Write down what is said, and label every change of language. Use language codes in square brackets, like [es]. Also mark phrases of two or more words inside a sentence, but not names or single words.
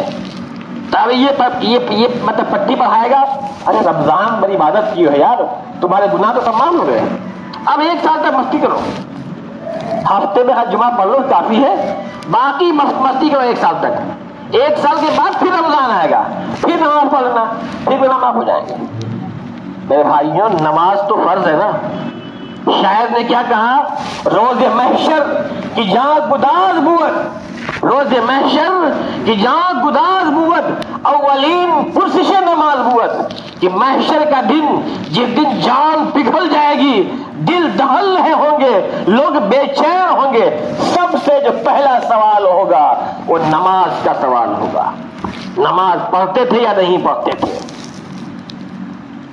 [ur] تب یہ مطلب پٹی پڑھائے گا، ارے رمضان بڑی عبادت کی ہے یار، تمہارے گناہ تو تمام ہو گئے، اب 1 سال تک مستی کرو، ہفتے میں ہر جمعہ پڑھ لو کافی ہے، باقی مستی کرو 1 سال تک. 1 سال کے بعد پھر رمضان آئے گا، پھر نماز پڑھنا، پھر گناہ معاف ہو جائیں گے. میرے بھائیوں نماز تو فرض ہے نا. شاعر نے کیا کہا؟ [fa] روز محشر کی جان گداز بود، روز محشر کی جان گداز بود، اولین پرسش نماز بود. [ur] کہ محشر کا دن، جس دن جان پگھل جائے گی، دل دہل ہوں گے، لوگ بے چین ہوں گے، سب سے جو پہلا سوال ہوگا وہ نماز کا سوال ہوگا. نماز پڑھتے تھے یا نہیں پڑھتے تھے؟